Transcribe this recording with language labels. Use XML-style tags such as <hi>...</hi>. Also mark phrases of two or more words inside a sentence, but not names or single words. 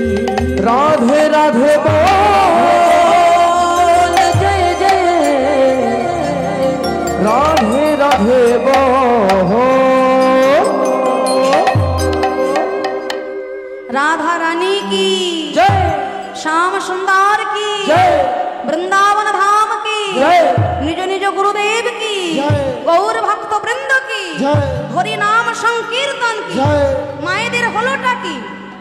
<hi>राधे राधे बोल जय जय। राधे राधे बोल राधा रानी की जय, श्याम सुंदर की जय, वृंदावन धाम की जय, निज निज गुरुदेव की जय। गौर भक्त वृंद की जय। हरि नाम संकीर्तन की जय।</hi> <bn>मायेদের হলোটা কি</bn>